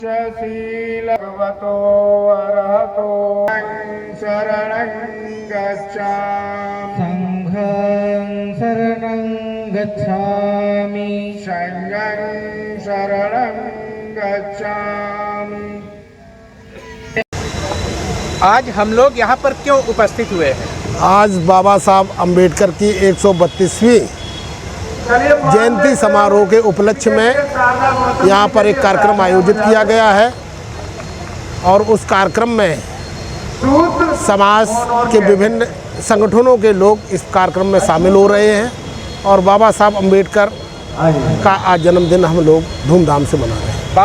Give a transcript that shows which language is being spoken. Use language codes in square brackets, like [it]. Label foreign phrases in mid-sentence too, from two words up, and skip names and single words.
[pi] शील भगवतो अरहतो शरणं गच्छामि संघं शरणं गच्छामि संघं शरणं गच्छामि। [hi] आज हम लोग यहाँ पर क्यों उपस्थित हुए हैं? आज बाबा साहब अम्बेडकर की 132वीं जयंती समारोह के उपलक्ष्य में यहाँ पर एक कार्यक्रम आयोजित किया गया है और उस कार्यक्रम में समाज के विभिन्न संगठनों के लोग इस कार्यक्रम में शामिल हो रहे हैं और बाबा साहब अम्बेडकर का आज जन्मदिन हम लोग धूमधाम से मना रहे हैं।